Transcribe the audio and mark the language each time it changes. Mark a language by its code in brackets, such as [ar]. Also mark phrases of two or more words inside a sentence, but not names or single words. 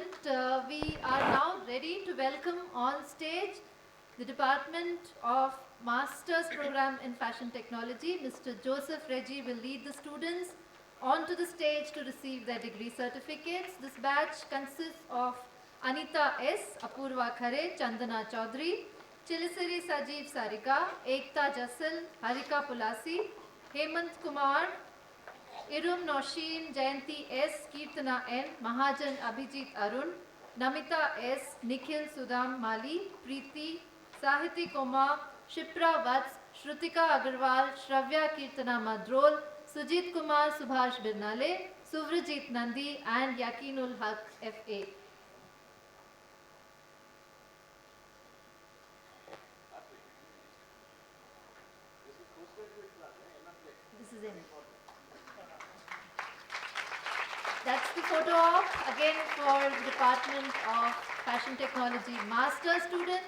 [en] We are now ready to welcome on stage the Department of Master's Program in Fashion Technology. Mr. Joseph Reggie will lead the students onto the stage to receive their degree certificates. This batch consists of Anita S., Apurva Khare, Chandana Chaudhary, Chilisiri Sajeev Sarika, Ekta Jassal, Harika Pulasi, Hemant Kumar, Irum Noshin, Jayanti S, Kirtana N, Mahajan Abhijit Arun, Namita S, Nikhil Sudham Mali, Preeti, Sahiti Koma, Shipra Vats, Shrutika Agarwal, Shravya Kirtana Madrol, Sujit Kumar Subhash Birnale, Suvrajit Nandi and Yakinul Haq FA. This is in. That's the photo op again for the Department of Fashion Technology Master students.